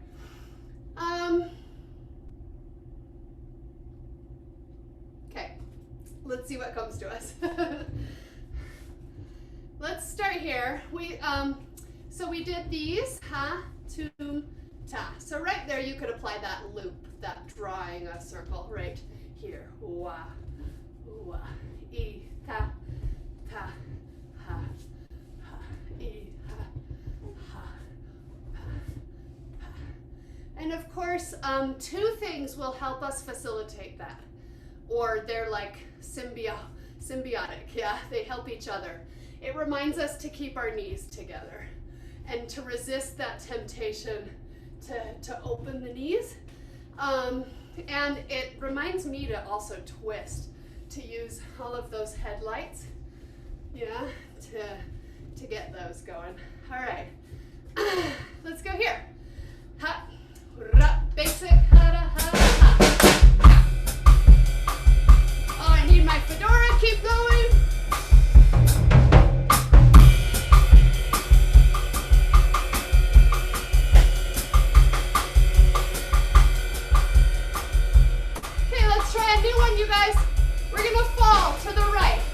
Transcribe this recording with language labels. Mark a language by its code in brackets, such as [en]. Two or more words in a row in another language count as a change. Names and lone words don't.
[en] Okay, let's see what comes to us. Let's start here. So we did these, tum, ta. So right there you could apply that loop, that drawing a circle right here. Wah, wah, e, ta, ta, ha, ha, e, ha, ha, ha, ha. And of course, two things will help us facilitate that. Or they're like symbiotic, yeah, they help each other. It reminds us to keep our knees together and to resist that temptation to open the knees. And it reminds me to also twist, to use all of those headlights, yeah, to get those going. All right, let's go here. Ha, ra, basic, ha, da, ha, ha. Oh, I need my fedora, keep going. You guys, we're gonna fall to the right.